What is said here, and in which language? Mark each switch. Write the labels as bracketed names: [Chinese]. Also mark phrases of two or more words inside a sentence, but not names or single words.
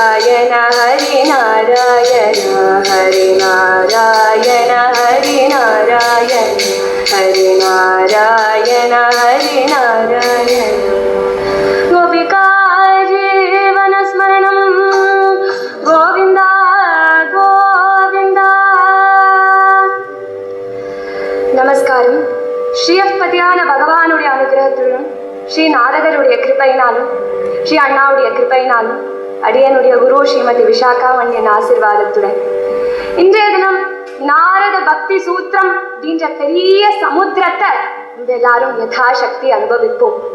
[Sanskrit] हरे नारायण हरे नारायण हरे नारायण हरे नारायण गोपिका जीवन स्मरणम् गोविन्द गोविन्द நமஸ்காரம். [Tamil] ஸ்ரீயப்பதியான பகவானுடைய அனுகிரகத்துடன் ஸ்ரீ நாரதருடைய கிருபையினாலும் ஸ்ரீ அண்ணாவுடைய கிருபையினாலும் அடியனுடைய குரு ஸ்ரீமதி விசாகா மணியன் ஆசீர்வாதத்துடன் இன்றைய தினம் நாரத பக்தி சூத்திரம் அப்படின்ற பெரிய சமுத்திரத்தை நம்ம எல்லாரும் யதாசக்தி அனுபவிப்போம்.